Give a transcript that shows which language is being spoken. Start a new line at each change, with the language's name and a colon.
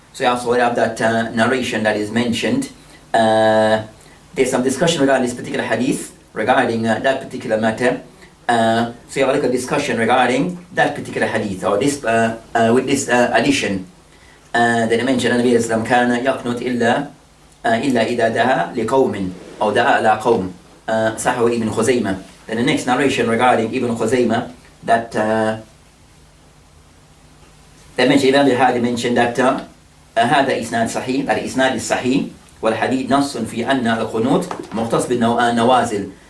English: So you also have that narration that is mentioned. There's some discussion regarding this particular hadith, regarding that particular matter. So you have like a discussion regarding that particular hadith, or this with this addition.
Arabic: Then I mentioned النبي صلى الله عليه وسلم كان يقنط إلا إذا دعا لقوم أو دعا على قوم صححه ابن خزيمة.
English: Then the next narration regarding Ibn Khuzaymah, that they mentioned, Imam Al mentioned that
Arabic: هذا إسناد صحيح,
English: that isnad is sahih,
Arabic: والحديث نص في أن القنوت مختص بالنوازل.